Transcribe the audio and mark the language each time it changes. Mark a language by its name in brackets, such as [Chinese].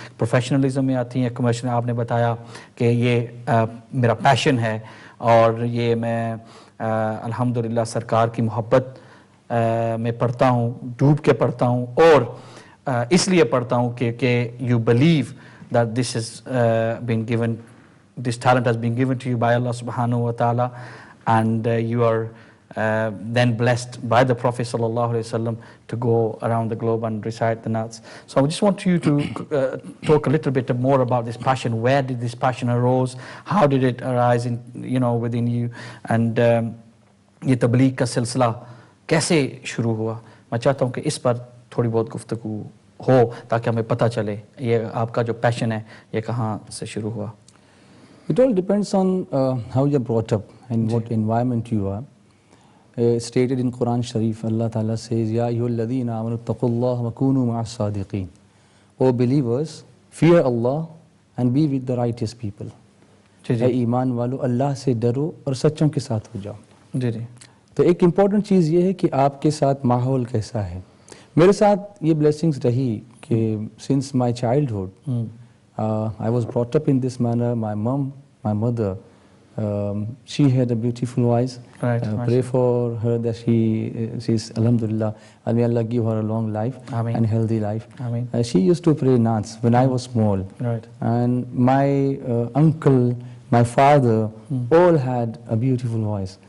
[Urdu] Professionalism میں آتی ہیں کمرشل. آپ نے بتایا کہ یہ میرا پیشن ہے اور یہ میں الحمدللہ سرکار کی محبت میں پڑھتا ہوں, ڈوب کے پڑھتا ہوں اور اس لیے پڑھتا ہوں کہ [English] You believe that this is been given, this talent has been given to you by Allah subhanahu wa ta'ala, and you are then blessed by the Prophet sallallahu alaihi wasallam to go around the globe and recite the naats. So I just want you to talk a little bit more about this passion. Where did this passion arose? How did it arise in within you? [Urdu] And یہ تبلیغ کا سلسلہ کیسے شروع ہوا؟ میں چاہتا ہوں کہ اس پر تھوڑی بہت گفتگو ہو تاکہ ہمیں پتہ چلے یہ آپ کا جو پیشن ہے یہ کہاں سے شروع ہوا. [English] It all depends on how you're brought up and what environment you are. Stated in Quran Sharif, Allah Ta'ala says, [Arabic] Ya ayyuhalladhina amanu taqullaha wa kunu ma'as sadiqeen. [English] O believers, fear Allah and be with the righteous people. [Urdu] اے ایمان والو اللہ سے ڈرو اور سچوں کے ساتھ ہو جاؤ. جی جی. تو ایک important چیز یہ ہے کہ آپ کے ساتھ ماحول کیسا ہے. میرے ساتھ یہ بلیسنگز رہی کہ [English] Since my childhood I was brought up in this manner. My mother, she had a beautiful voice. Right. Pray for her that she's alhamdulillah, and may Allah give her a long life Ameen. and healthy life. Ameen. She used to pray naats when I was small. Right. And my uncle, my father, all had a beautiful voice.